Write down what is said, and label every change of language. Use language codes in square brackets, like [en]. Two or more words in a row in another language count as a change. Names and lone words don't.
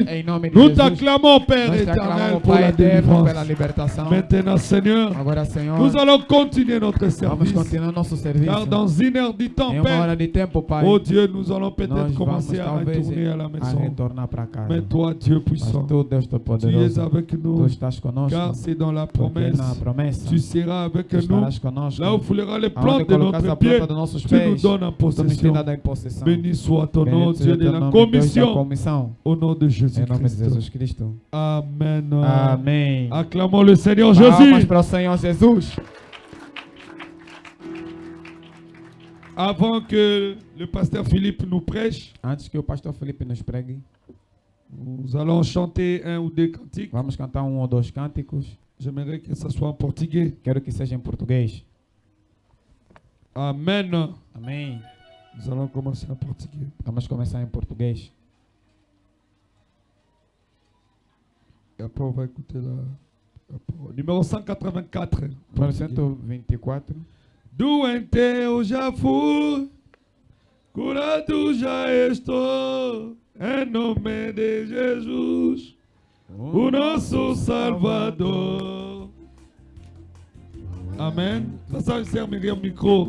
[fr] Nous t'acclamons Père éternel pour la délivrance. Maintenant Seigneur, nous allons continuer notre service. Car dans une heure du temps Père, oh Dieu, nous allons peut-être commencer à retourner à la maison. Mais toi Dieu puissant, [pt] Santo [fr] Tu es [pt] poderoso, [fr] avec [pt] tu [fr] nous. [pt] estás conosco, [fr] Car c'est dans la [pt] porque [fr] promesse. [pt] na promessa [fr] Tu seras avec [pt] tu [fr] nous. [pt] estarás conosco. [fr] Là où foulera les [pt] Aonde [fr] plantes de [pt] colocares [fr] notre [pt] a [fr] pied, [pt] planta dos nossos [fr] tu nous [pt] pés, [fr] donnes en [pt] tu nos tem [fr] possession. [pt] dado em possessão. [fr] Béni soit ton nom, [pt] Bendito [fr] Dieu [pt] seja [fr] de [pt] teu [fr] la [pt] nome, Deus da [fr] commission. [pt] comissão. [fr] Au nom de [pt] Em nome de Jesus [fr] Jésus-Christ. [pt] Cristo. [fr] Amen. [pt] Amém. [fr] Acclamons le Seigneur [pt] Palmas [fr] Jésus. [pt] para o Senhor Jesus. [fr] Avant que le pasteur Philippe nous prêche, [pt] Antes que o pastor Felipe nos pregue, [fr] nous allons chanter un ou deux cantiques. [pt] vamos cantar ou dois cânticos. [fr] J'aimerais que ça soit en portugais. [pt] Quero que seja em português. [fr] Amen. [pt] Amém. [fr] Nous allons commencer en portugais. [pt] Vamos começar em português. [fr] Et après, on va écouter la parole. Numéro 184. [pt] Número [fr] portugais. [pt] 124. Doente eu já fui, curado já estou, em nome de Jesus, o nosso Salvador. [fr] Amen. Ça sert Myriam micro.